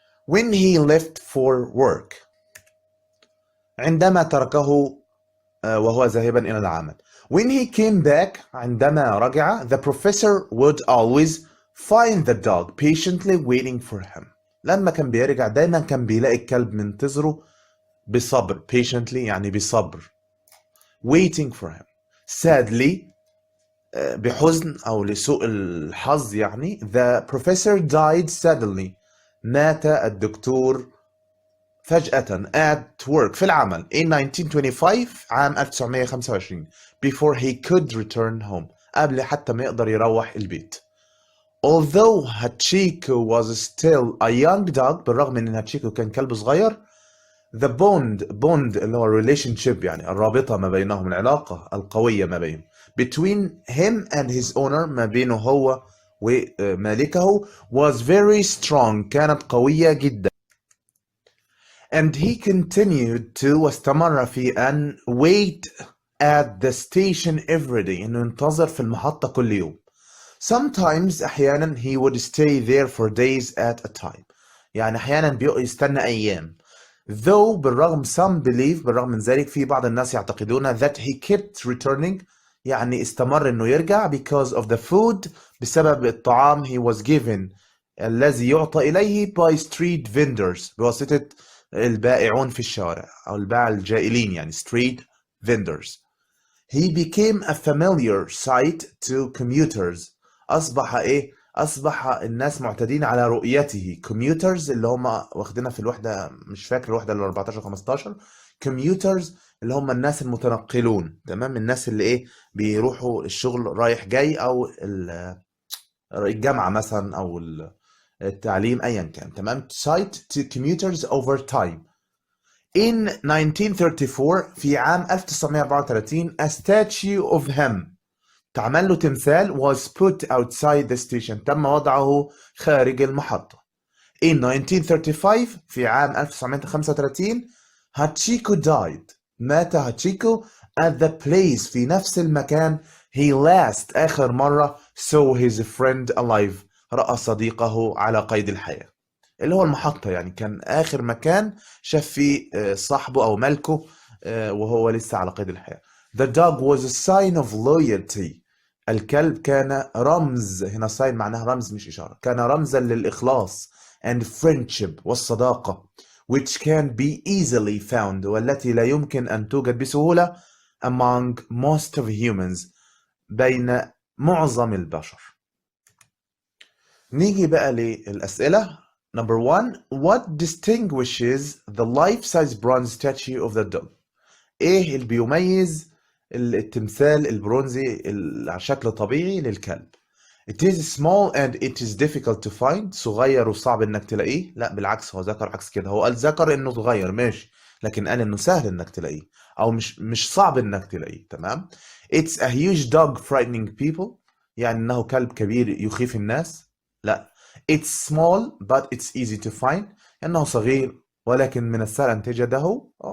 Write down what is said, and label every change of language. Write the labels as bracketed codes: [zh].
[en] when he left for work [ar] عندما تركه وهو ذاهبا إلى العمل. [en] when he came back [ar] عندما رجع [en] the professor would always find the dog patiently waiting for him. [ar] لما كان بيرجع دايما كان بيلاقي الكلب منتظره بصبر. patiently يعني بصبر. [en] waiting for him. [ar] sadly بحزن أو لسوء الحظ يعني [en] the professor died suddenly [ar] مات الدكتور فجأة [en] at work [ar] في العمل in 1925 عام 1925 [en] before he could return home [ar] قبل حتى ما يقدر يروح البيت. [en] Although Hachiko was still a young dog [ar] بالرغم ان هاتشيكو كان كلب صغير the bond اللي هو relationship يعني الرابطة ما بينهم العلاقة القوية ما بينهم [en] between him and his owner [ar] ما بينه هو ومالكه [en] was very strong [ar] كانت قوية جدا. [en] And he continued to [ar] واستمر في أن [en] wait at the station every day [ar] إنه ينتظر في المحطة كل يوم. [en] Sometimes أحيانا he would stay there for days at a time [ar] يعني أحيانا يستنى أيام. Though بالرغم [en] some believe [ar] بالرغم من ذلك في بعض الناس يعتقدون [en] that he kept returning [ar] يعني استمر إنه يرجع [en] because of the food [ar] بسبب الطعام [en] he was given [ar] الذي يعطى إليه [en] by street vendors [ar] بواسطة البائعون في الشوارع أو الباعة الجائلين يعني street vendors. [en] He became a familiar sight to commuters [ar] أصبح الناس معتادين على رؤيته. commuters اللي هم واخدينها في الوحدة مش فاكر الوحدة اللي 14 15 commuters اللي هم الناس المتنقلون تمام الناس اللي بيروحوا الشغل رايح جاي أو الجامعة مثلا أو التعليم أيا كان تمام [en] sight to commuters over time. In 1934 [ar] في عام 1934 [en] a statue of him [ar] تعمل له تمثال [en] was put outside the station [ar] تم وضعه خارج المحطة. [en] In 1935 [ar] في عام 1935 هاتشيكو died مات هاتشيكو [en] at the place [ar] في نفس المكان he last آخر مرة [en] saw his friend alive [ar] رأى صديقه على قيد الحياة اللي هو المحطة يعني كان آخر مكان شاف فيه صاحبه أو ملكه وهو لسه على قيد الحياة. [en] The dog was a sign of loyalty [ar] الكلب كان رمز هنا sign معناها رمز مش إشارة كان رمزا للإخلاص [en] and friendship [ar] والصداقة [en] which can be easily found [ar] والتي لا يمكن أن توجد بسهولة [en] among most of humans [ar] بين معظم البشر. نيجي بقى للأسئلة. [en] Number 1 What distinguishes the life-size bronze statue of the dog؟ [ar] إيه اللي بيميز التمثال البرونزي على شكل طبيعي للكلب؟ [en] It is small and it is difficult to find [ar] صغير وصعب إنك تلاقيه. لا بالعكس هو ذكر عكس كده هو قال ذكر إنه صغير ماشي لكن قال إنه سهل إنك تلاقيه أو مش صعب إنك تلاقيه تمام. [en] It's a huge dog frightening people [ar] يعني إنه كلب كبير يخيف الناس. لا [en] It's small but it's easy to find [ar] إنه صغير ولكن من السهل أن تجده.